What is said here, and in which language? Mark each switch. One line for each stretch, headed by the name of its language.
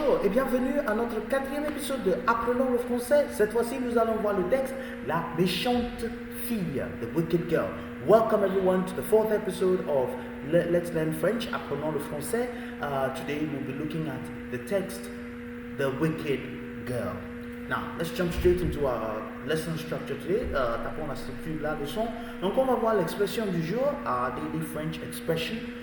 French: bienvenue à notre 4e épisode de Apprenons le français. Cette fois-ci, nous allons voir le texte La méchante fille,
English: The Wicked Girl. Welcome everyone to the 4th episode of Let's Learn French,
French: Apprenons le français.
English: Today we'll be looking at the text The Wicked Girl. Now, let's jump straight into our lesson structure today.
French: Tapons la structure de la leçon. Donc, on va voir l'expression du jour,
English: daily French expression.